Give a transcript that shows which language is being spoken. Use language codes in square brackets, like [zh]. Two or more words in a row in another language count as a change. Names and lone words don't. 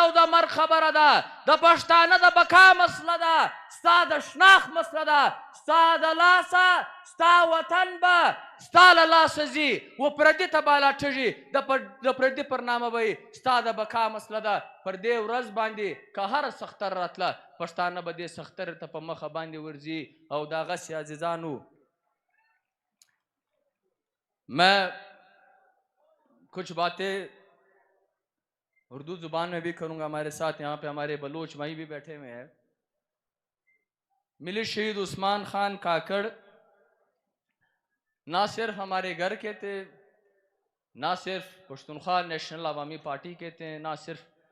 [ps] او د مرګ خبره ده د پښتانه د بقا مسله ده ستا د شناخت مسله ده ستا د لاسه ستا وطن به ستا له لاسه ځي و پردي ته به الاټېږي د پردي پر نامه به ستا د بقا مسله ده پر دې ورځ باندې که هر سختر راتله پښتانه به دې سختر ته په مخه باندې ورځي او دغسې عزیزانو [ur] میں کچھ باتیں اردو زبان میں بھی کروں گا ہمارے ساتھ یہاں پہ ہمارے بلوچ بھائی بھی بیٹھے ہوئے ہیں ملس شہید عثمان خان کاکڑ نہ صرف ہمارے گھر کے تھے نہ صرف پشتونخوا نیشنل عوامی پارٹی کے تھے نہ صرف हमारे घर के थे ना सिर्फ पश्तूनख्वा नेशनल अवामी पार्टी के थे ना सिर्फ